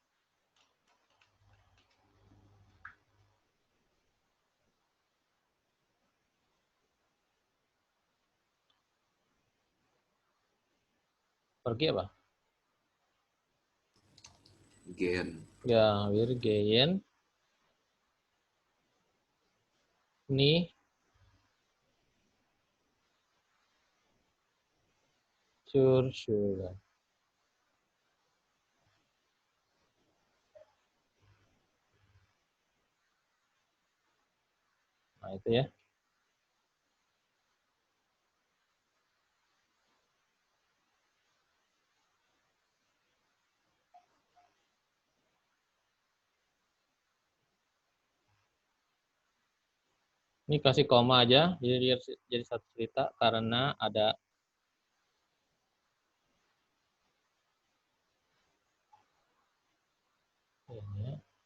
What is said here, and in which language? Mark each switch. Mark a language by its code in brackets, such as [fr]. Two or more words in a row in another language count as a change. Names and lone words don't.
[id] Pergi apa? Gen. Ya, [de] wir gehen nicht zur Schule. [id] Nah, itu ya. Ini kasih koma aja, jadi satu cerita karena ada ini ya.